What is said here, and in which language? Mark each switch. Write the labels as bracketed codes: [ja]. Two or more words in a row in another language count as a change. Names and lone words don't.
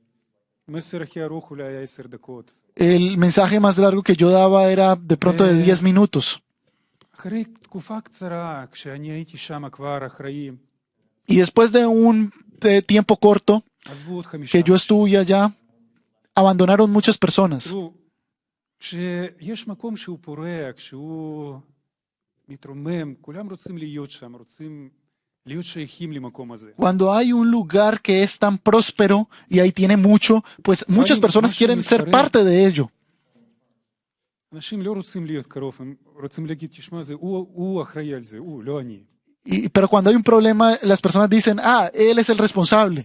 [es] El mensaje más largo que yo daba era de pronto de 10 minutos. Y después de un tiempo corto que yo estuve allá, abandonaron muchas personas. [he] כשיש מקום שהוא פורח, שהוא מתרומם, כולם רוצים להיות שם, רוצים [es] Cuando hay un lugar que es tan próspero y ahí tiene mucho, pues muchas personas quieren ser parte de ello. Pero cuando hay un problema, las personas dicen, él es el responsable.